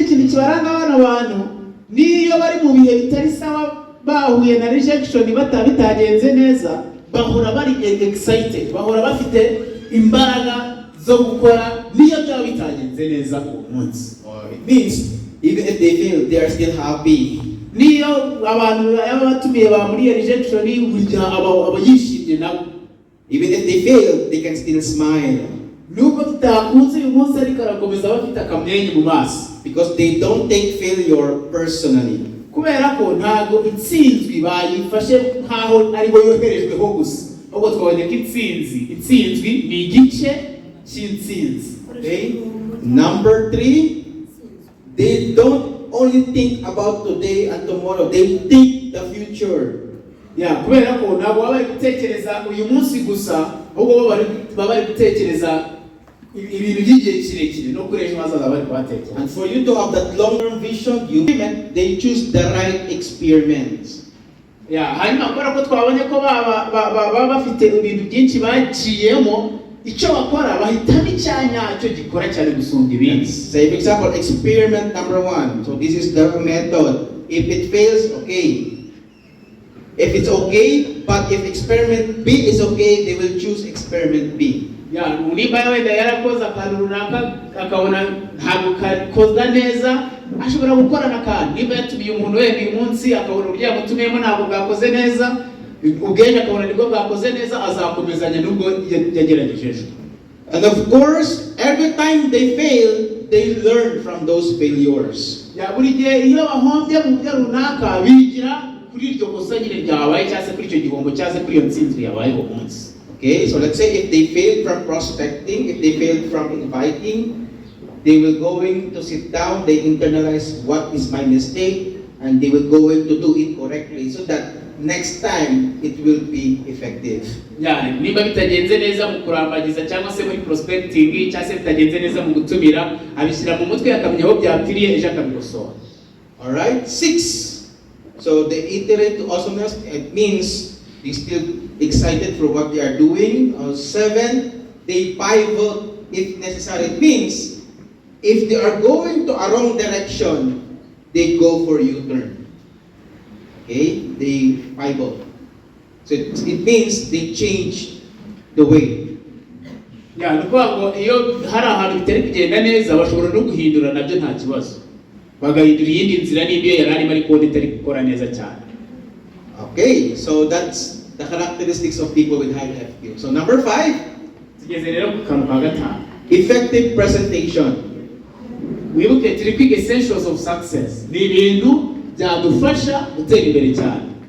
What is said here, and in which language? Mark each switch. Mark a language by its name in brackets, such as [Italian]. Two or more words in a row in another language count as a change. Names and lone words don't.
[Kinyarwanda] kibaranga abana bantu niyo bari mu bihe bitari sawa bahuye na rejection bitagenze neza bahora bari excited, bahora bafite imbaraga zo gukora niyo byaba bitagenze neza ku munsi. [English] It means even if they fail, they are still happy. [Kinyarwanda] niyo abantu batumiye ba muri rejection burya abayishimye nabo. [English] Even if they fail, they can still smile. [Kinyarwanda] Nuko tutakunze uyu munsi ariko arakomeza bafite akamwenyu mu maso. [English] Because they don't take failure personally. [Kinyarwanda] Kubera ko ntago intsinzwi bayifashe nkaho ari bo yoherejweho gusa. Ubwo twabonye ko intsinzwi ni igice cy'intsinzi. [English] Okay? Number 3, they don't only think about today and tomorrow, they think the future. [Kinyarwanda] Kubera ko ntabwo baba bari gutekereza uyu munsi gusa, ahubwo baba bari gutekereza ibintu by'igihe kirekire no kuri ejo hazaza bari kubatekereza. [English] And for you to have that long-term vision, they choose the right experiments. [Kinyarwanda] Hanyuma kubera ko twabonye ko baba bafite ibintu byinshi baciyemo, icyo bakora bahitamo icyanya cyo gikora cyane gusumba ibindi. [English] Say for example, experiment number 1. So this is the method. If it fails, okay. If it's okay, but if experiment B is okay, they will choose experiment B. [Kinyarwanda] Niba wenda yarakoze akantu runaka akabona ntabwo kakoza neza, ashobora gukora n'akantu. Niba yatumiye umuntu wenda uyu munsi akabona uburyo yamutumiyemo ntabwo bwakoze neza, ubwenge akabona nibwo bwakoze neza, azakomezanya n'ubwo yagerageje ejo. [English] And of course, every time they fail, they learn from those failures. [Kinyarwanda] Buri gihe iyo bahombye mu buryo runaka bigira kuri iryo kosa nyine ryabaye cyangwa se kuri icyo gihombo cyangwa se kuri iyo ntsinzi yabaye uwo munsi. [English] Okay, so let's say if they failed from prospecting, if they failed from inviting, they will going to sit down, they internalize what is my mistake, and they will going to do it correctly so that next time it will be effective. [Kinyarwanda] Niba bitagenze neza mu kurambagiza cyangwa se muri prospecting cyangwa se bitagenze neza mu gutumira, abishyira mu mutwe akamenya aho byapfiriye ejo akabikosora. [English] All right, 6. So they iterate to awesomeness. It means they still excited for what they are doing. 7, they pivot if necessary. It means if they are going to a wrong direction, they go for U-turn. Okay, they pivot. So it means they change the way. [Kinyarwanda] Nuko iyo hari ahantu bitari kugenda neza bashobora no guhindura nabyo nta kibazo. Bagahindura iyindi nzira n'ibyo yarari bari ko bitari gukora neza cyane. [English] Okay, so that's the characteristics of people with high FQ. So number 5, effective presentation. [Kinyarwanda] Wibuke turi kwiga [English] essentials of success. [Kinyarwanda] Ni ibintu byadufasha gutera imbere cyane.